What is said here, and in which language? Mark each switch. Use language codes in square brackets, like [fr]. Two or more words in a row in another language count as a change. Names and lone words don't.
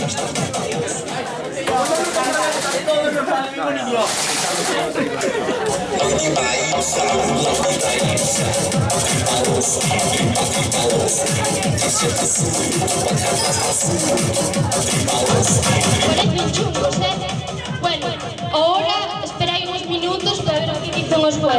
[es] Todos los padres, mi niño. Parecen chungos, Bueno, ahora [gl] esperai uns minutos para ver o que dicen os jueces.